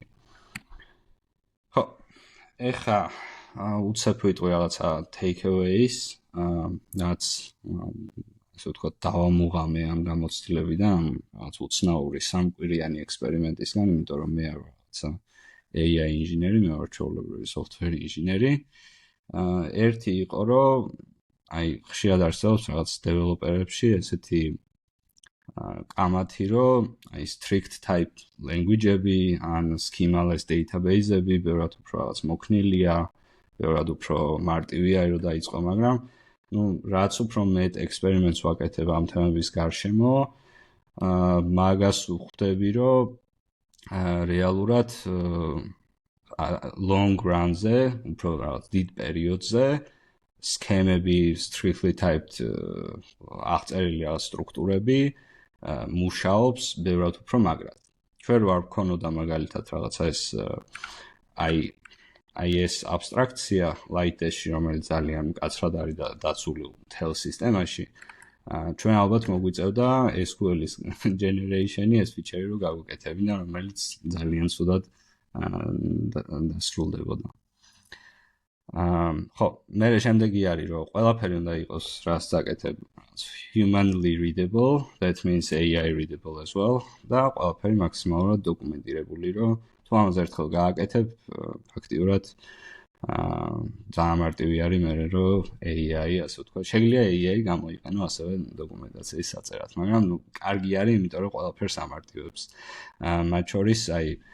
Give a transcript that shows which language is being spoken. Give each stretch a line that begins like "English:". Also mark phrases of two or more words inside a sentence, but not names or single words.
Georgian: ხო, ეხა უცებ ვიტყვი რაღაცა takeaways, რაც ასე ვთქვათ, დავამუღამე ამ გამოცდილებიდან, რაღაც უცნაური სამკვირიანი ექსპერიმენტისგან, იმიტომ რომ მე არ ვარ რაღაცა AI ინჟინერი, მე ვარ ჩვეულებრივი software ინჟინერი. ერთი იყო, რომ ხშირად არსებობს რაღაც დეველოპერებში ესეთი კამათი, რომ
English: strict type language-ები,
Georgian: ან
English: schema-less database-ები,
Georgian: ბევრად უფრო რაღაც მოქნილია, ბევრად უფრო მარტივია, რომ დაიწყო, მაგრამ რაც უფრო მეტ ექსპერიმენტს ვაკეთებ ამ თემების გარშემო, მაგას ვხვდები, რომ რეალურად
English: long run-ზე,
Georgian: უფრო რაღაც დიდ პერიოდზე, სქემები,
English: strictly typed
Georgian: აღწერილი რაღაც სტრუქტურები მუშაობს ბევრად უფრო მაგრად. ჩვენ ვარ ვქონოდა მაგალითად რაღაცა ეს აბსტრაქცია light-dash-ი, რომელიც ძალიან მკაცრად არის და დაცული მთელ სისტემაში. ჩვენ ალბათ მოგვიწევდა
English: SQL-ის generation-ი
Georgian: ეს ფიჩერი რომ გავუკეთებინა, რომელიც ძალიან ცუდად დასრულდებოდა. ხო, მე შემდეგი არის რომ ყველაფერი უნდა იყოს რას წაკეთებ
English: humanly readable, that means AI readable as well
Georgian: და ყველაფერი მაქსიმალურად დოკუმენტირებული რომ თუ ამაზე ერთხელ გააკეთებ ფაქტიურად ძალიან მარტივი არის მე რომ AI ასე ვთქვა შეიძლება AI გამოიყენო ასევე დოკუმენტაციის საწერად მაგრამ ნუ კარგი არის იმიტომ რომ ყველაფერს ამარტივებს მათ შორის აი